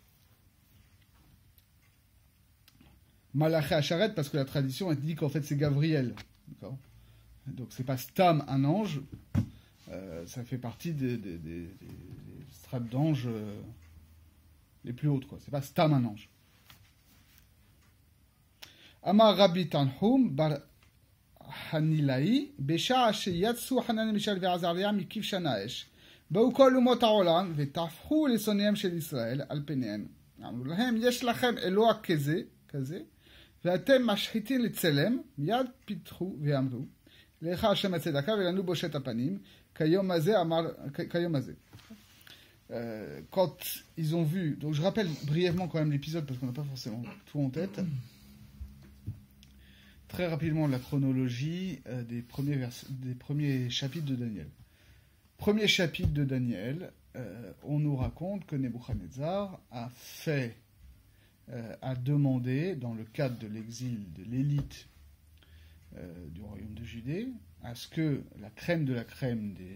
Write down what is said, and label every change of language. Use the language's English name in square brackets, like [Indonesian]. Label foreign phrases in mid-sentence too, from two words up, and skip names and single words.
[Hebrew] מלאכי אחרת, [French] parce que la tradition dit qu'en fait c'est Gabriel. D'accord. Donc c'est pas Stam, un ange, ça fait partie des strates d'anges les plus hautes, quoi. C'est pas Stam, un ange. [Hebrew] אמר רבי תנחום בר חנילאי בשעה שיצאו חנניה מישאל ועזריה מכבשן האש באו כל אומות העולם וטפחו לשונאיהם של ישראל על פניהם. אמרו להם, יש לכם אלוה כזה, ואתם משחיתים לצלם, מיד פיתחו ואמרו, לך השם הצדקה ולנו בושת הפנים, כיום הזה. [French] Quand ils ont vu, donc je rappelle brièvement quand même l'épisode parce qu'on n'a pas forcément tout en tête, très rapidement la chronologie des premiers chapitres de Daniel. Premier chapitre de Daniel, on nous raconte que Nebuchadnezzar a demandé, dans le cadre de l'exil de l'élite du royaume de Judée, à ce que la crème de la crème